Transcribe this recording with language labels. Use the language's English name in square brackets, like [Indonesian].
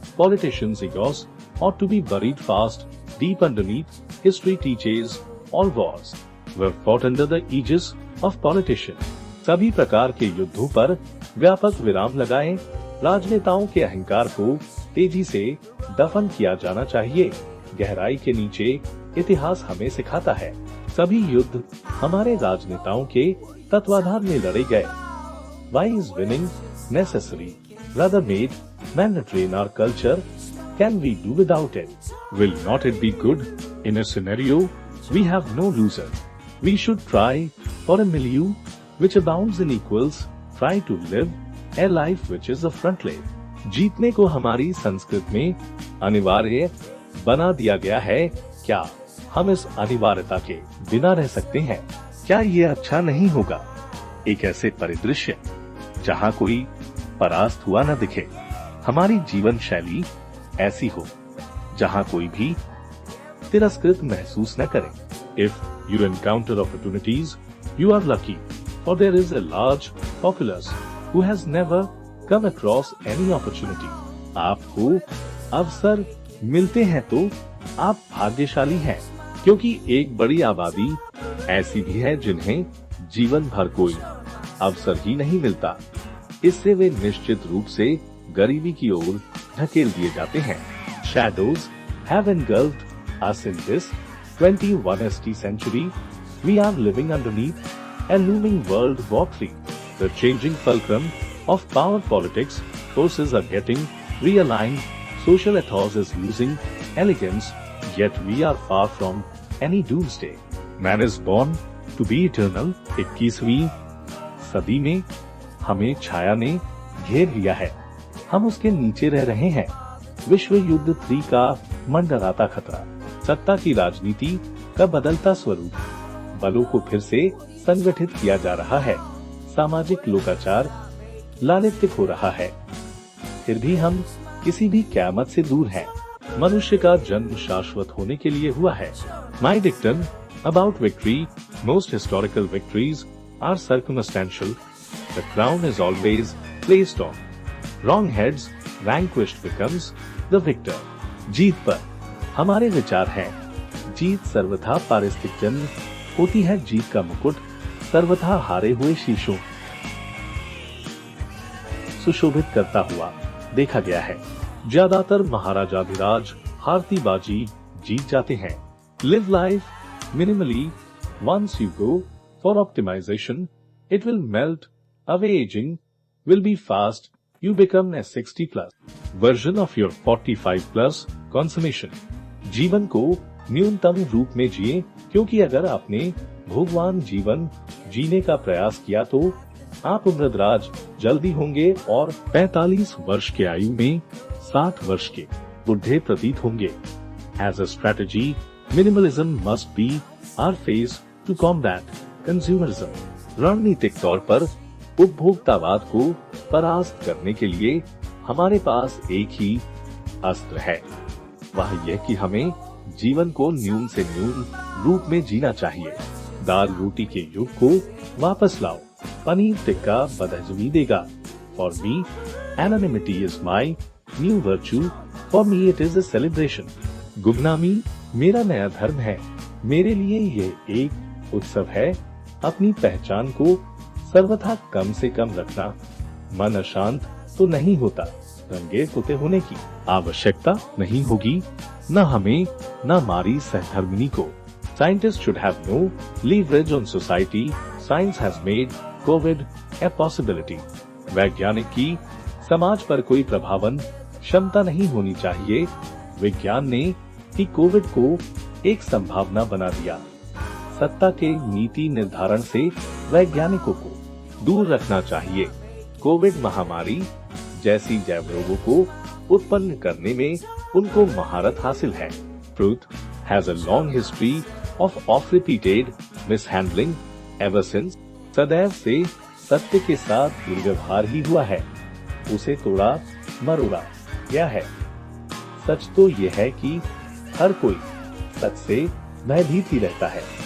[English] Politicians' egos ought to be buried fast, deep underneath. History teaches all wars were fought under the aegis of politicians. [Hindi] सभी प्रकार के युद्धों पर व्यापक विराम लगाएं। राजनेताओं के अहंकार को तेजी से दफन किया जाना चाहिए। गहराई के नीचे इतिहास हमें सिखाता है, सभी युद्ध हमारे राजनेताओं के तत्वाधान में लड़े गए। [English] Why is winning necessary, rather made mandatory in our culture? Can we do without it? Will not it be good? In a scenario, we have no loser. We should try for a milieu which abounds in equals, try to live a life which is a frontline. [Hindi] जीतने को हमारी संस्कृत में अनिवार्य बना दिया गया है। क्या हम इस अनिवार्यता के बिना रह सकते हैं? क्या ये अच्छा नहीं होगा? एक ऐसे परिदृश्य जहाँ कोई परास्त हुआ न दिखे। हमारी जीवन शैली ऐसी हो जहाँ कोई भी तिरस्कृत महसूस न करे। [English] If you encounter opportunities, you are lucky, for there is a large populace who has never come across any opportunity. [Hindi] आपको अवसर मिलते हैं तो आप भाग्यशाली हैं, क्योंकि एक बड़ी आबादी ऐसी भी है जिन्हें जीवन भर कोई अवसर ही नहीं मिलता। इससे वे निश्चित रूप से गरीबी की ओर धकेल दिए जाते हैं। [English] Shadows have engulfed us in this 21st century. We are living underneath a looming World War III. The changing fulcrum of power politics forces are getting realigned. Social ethos is losing elegance, yet we are far from any doomsday. Man is born to be eternal. [Hindi] 21वीं सदी में हमें छाया ने घेर लिया है, हम उसके नीचे रह रहे हैं। विश्व युद्ध 3 का मंडराता खतरा, सत्ता की राजनीति का बदलता स्वरूप, बलों को फिर से संगठित किया जा रहा है, सामाजिक लोकाचार लालित्य हो रहा है। फिर भी हम किसी भी क़यामत से दूर हैं। मनुष्य का जन्म शाश्वत होने के लिए हुआ है। [English] My dictum about victory, most historical victories are circumstantial. The crown is always placed on wrong heads. Vanquished becomes the victor. [Hindi] जीत पर हमारे विचार हैं। जीत सर्वथा पारिस्थितिक जन्म होती है। जीत का मुकुट सर्वथा हारे हुए शीशों सुशोभित करता हुआ देखा गया है। ज्यादातर महाराजाधिराज हारती बाजी जीत जाते हैं। [English] Live life minimally. Once you go for optimization, it will melt away. Aging will be fast. You become a 60+ version of your 45+ consummation. [Hindi] जीवन को न्यूनतम रूप में जिए, क्योंकि अगर आपने भोगवान जीवन जीने का प्रयास किया तो आप उम्रदराज जल्दी होंगे और 45 वर्ष के आयु में 60 वर्ष के बुढ़े प्रतीत होंगे। [English] As a strategy, minimalism must be our face to combat consumerism. [Hindi] रणनीतिक तौर पर उपभोक्तावाद को परास्त करने के लिए हमारे पास एक ही अस्त्र है, वह यह कि हमें जीवन को न्यून से न्यून रूप में जीना चाहिए। दाल रोटी के युग को वापस लाओ, पनीर टिक्का बदहजमी देगा। [English] For me, anonymity is my new virtue. For me it is a celebration. [Hindi] गुमनामी मेरा नया धर्म है, मेरे लिए यह एक उत्सव है। अपनी पहचान को सर्वथा कम से कम रखना। मन अशांत तो नहीं होता, रंगे पुते होने की आवश्यकता नहीं होगी, न हमें न हमारी सहधर्मिणी को। [English] Scientists should have no leverage on society. Science has made COVID a possibility. [Hindi] वैज्ञानिक की समाज पर कोई प्रभावन क्षमता नहीं होनी चाहिए। विज्ञान ने ही कोविड को एक संभावना बना दिया। सत्ता के नीति निर्धारण से वैज्ञानिकों को दूर रखना चाहिए। कोविड महामारी जैसी जैव रोगों को उत्पन्न करने में उनको महारत हासिल है। [English] Truth has a long history of repeated mishandling ever since. [Hindi] सदैव से सत्य के साथ दुर्व्यवहार ही हुआ है, उसे तोड़ा मरोड़ा गया है। सच तो यह है कि हर कोई सच से भयभीत ही रहता है।